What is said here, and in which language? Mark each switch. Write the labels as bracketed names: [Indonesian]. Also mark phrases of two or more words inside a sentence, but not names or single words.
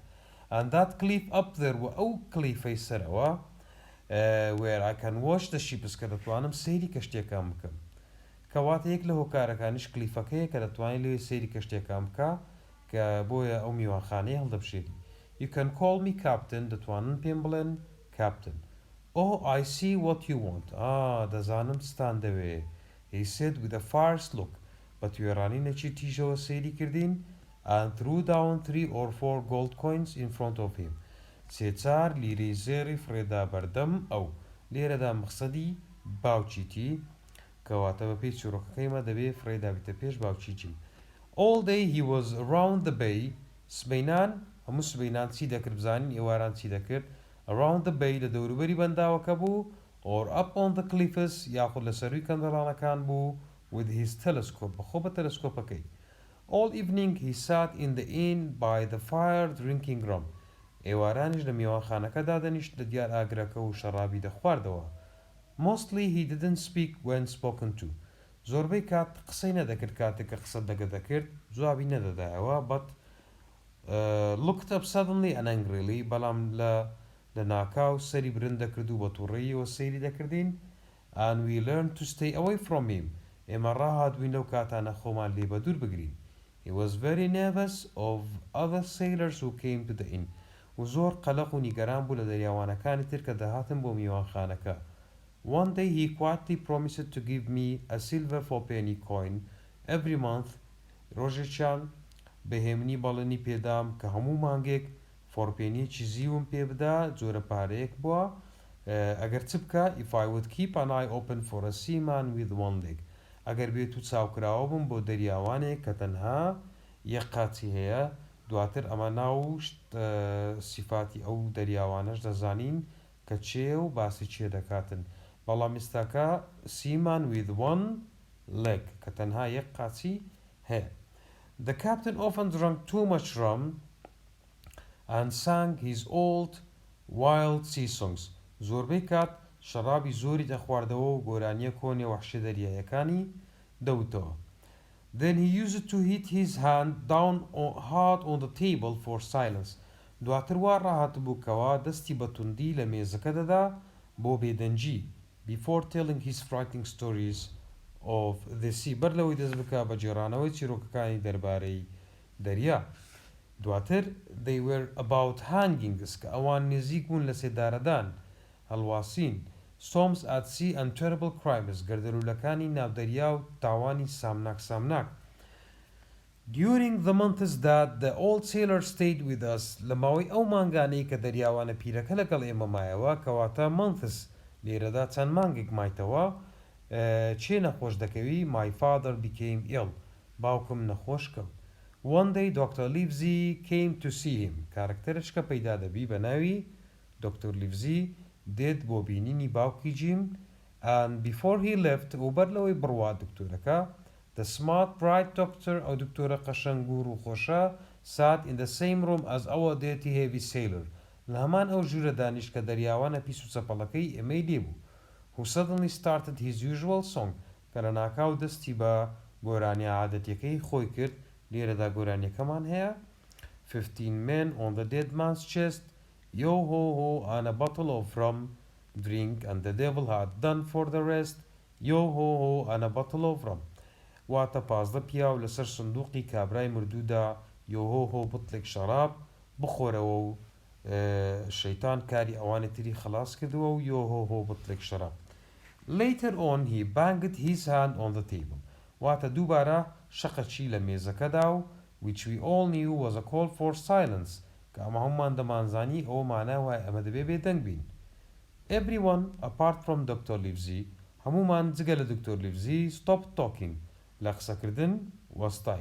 [English] And that cliff up there [Central Kurdish] و ئەو کلیفەی سەرەوە [English] where I can watch the ships [Central Kurdish] کە دەتوانم سەیری کەشتێکان بکەم. کەواتە یەک لە هۆکارەکانیش کلیفەکەیە کە دەتوانین لێ سەیری کەشتێکان بکە کە بۆیە ئەو میوانخانەیە هەڵدەبژێری. [English] You can call me captain [Central Kurdish] دەتوانن پێم بڵێن captain. [English] Oh, I see what you want. [Central Kurdish] دەزانم ستان دەوێ. [English] He said with a fierce look. [Central Kurdish] بە توێڕانینێکی تیژەوە سەیری کردین [English] and threw down 3 or 4 gold coins in front of him. [Central Kurdish] سێ-چار لیرەی زێڕی فرێدا بەردەم ئەو. لێرەدا مەقسەدی باوچیتی کەواتە بە پێی چۆرۆکەکەیمە دەبێ فرێدا بیتە پێش باوچیتی. [English] All day he was around the bay. [Central Kurdish] سبەینان هەموو سبەینان چی دەکرد بزانین ئێواران چی دەکرد [English] around the bay [Central Kurdish] لە دەوروبەری بەنداوەکە بوو [English] or up on the cliffs [Central Kurdish] یاخود لە سەرووی کەندەڵانەکان بوو [English] with his telescope [Central Kurdish] بەخۆ بە تەلەسکۆپەکەی. [English] All evening he sat in the inn by the fire drinking rum. [Central Kurdish] ئێوارانیش لە میوانخانەکەدا دەنیشت لە دیار ئاگرەکە و شەرابی دەخواردەوە. [English] Mostly he didn't speak when spoken to. [Central Kurdish] زۆربەی کات قسەی نەدەکرد کاتێک کە قسە دەکرد جوابی نەدەدایەوە [English] but looked up suddenly and angrily [Central Kurdish] بەڵام لە ناکاو سەری برن دەکرد و بە تووڕەیەوە سەیری دەکردین [English] and we learned to stay away from him. [Central Kurdish] ئێمە ڕاهاتبووین لەو کاتانە خۆمان لێ بە دوور بگرین. [English] He was very nervous of other sailors who came to the inn. [Central Kurdish] و زۆر قەلەق و نیگەران بوو لە دەریاوانەکانی تر کە دەهاتن بۆ میوانخانەکە. [English] One day he quietly promised to give me a silver fourpenny coin every month. [Central Kurdish] ڕۆژێکیان بەهێمنی بەڵێنی پێدام کە هەموو مانگێک فۆرپێنیەکی زیوم پێ بدا جۆرە پارەیەک بووە ئەگەر چ بکە [English] if I would keep an eye open for a seaman with one leg. [Central Kurdish] ئەگەر بێت و چاوکراوە بووم بۆ دەریاوانێک کە تەنها یەک قاچی هەیە دواتر ئەمە ناو سیفاتی ئەو دەریاوانەش دەزانین کە چێ و باسی چێ دەکاتن بەڵام ئێستاکە [English] seaman with one leg [Central Kurdish] کە تەنها یەک قاچی هەیە. [English] The captain often drank too much rum and sang his old wild sea songs. [Central Kurdish] زۆربەی کات شەرابی زۆری دەخواردەوە و گۆرانیە کۆنی وەحشی دەریایەکانی دەوتەوە. [English] Then he used to hit his hand down hard on the table for silence. [Central Kurdish] دواتر وا ڕاهات بوو کەوا دەستی بە توندی لە مێزەکە دەدا بۆ بێدەنجی [English] before telling his frightening stories of the sea [Central Kurdish] بەر لەوەی دەست بکا بە جێڕانەوەی چیرۆکەکانی دەربارەی دەریا. دواتر [English] they were about hangings [Central Kurdish] کە ئەوان نزیک بوون لە سێدارەدان هەڵواسین [English] storms at sea and terrible crimes [Central Kurdish] گەردەلوولەکانی ناودەریا و تاوانی سامناک. [English] During the months that the old sailor stayed with us [Central Kurdish] لە ماوەی ئەو مانگانەی کە دەریاوانە پیرەکە لەگەڵ ئێمە مایەوە کەواتە months لێرەدا چەند مانگێک مایتەوە چێ نەخۆش دەکەوی [English] my father became ill [Central Kurdish] باوکم نەخۆش کەوت. [English] One day Dr. Livesey came to see him [Central Kurdish] کارکتەرشکە پەیدا دەبی بە ناوی Dr. Livesey دێت بۆ بینینی باوکی جیم [English] and before he left [Central Kurdish] و بەر لەوەی بڕوا دکتۆرەکە [English] the smart bright doctor [Central Kurdish] ئەو دکتۆرە قەشەنگ و ڕووخۆشە [English] sat in the same room as our dirty heavy sailor [Central Kurdish] لە هەمان ئەو ژوورە دانیشت کە دەریاوانە پیس و چەپەڵەکەی ئێمەی لێبوو [English] who suddenly started his usual song [Central Kurdish] کە لە ناکاو دەستی بە گۆرانی عادەتیەکەی خۆی کرد لێرەدا گۆرانیەکەمان هەیە [English] 15 men on the dead man's chest yo ho ho and a bottle of rum drink and the devil had done for the rest yo ho ho and a bottle of rum [Central Kurdish] واتە 15 پیاو لەسەر سندوقی کابرای مردوودا یۆهۆهۆ بوتڵێک شەراب [English] بخۆرەوە و شەیتان کاری ئەوانی تری خلاص کردووە و یۆهۆهۆ بوتڵێک شەراب. Later on he banged his hand on the table [Central Kurdish] واتە دووبارە شەقەچی لە مێزەکەدا و [English] which we all knew was a call for silence [Central Kurdish] کە ئەمە هەمومان دەمانزانی ئەوە مانای وای ئەمە دەبێ بێدەنگ بین. [English] Everyone apart from Dr. Livesey [Central Kurdish] هەمومان جگە لە دکتۆر لیڤزی [English] stopped talking [Central Kurdish] لە قسەکردن وەستاین.